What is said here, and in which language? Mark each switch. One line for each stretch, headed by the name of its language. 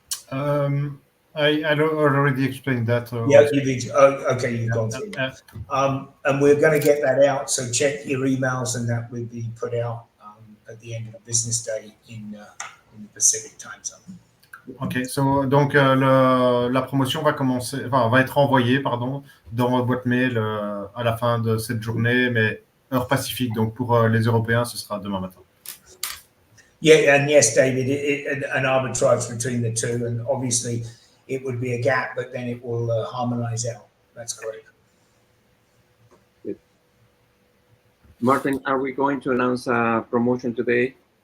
English: I already explained that. Yeah, okay, you've gone through that. And we're going to get that out, so check your emails, and that will be put out at the end of the business day in the Pacific time zone.
French: Ok, donc la promotion va commencer, enfin, va être envoyée, pardon, dans votre boîte mail à la fin de cette journée, mais heure Pacifique. Donc pour les Européens, ce sera demain matin.
English: Yeah, and yes, David, an arbitrage between the two, and obviously it would be a gap, but then it will harmonize out. That's correct. Good. Martin, are we going to announce a promotion today?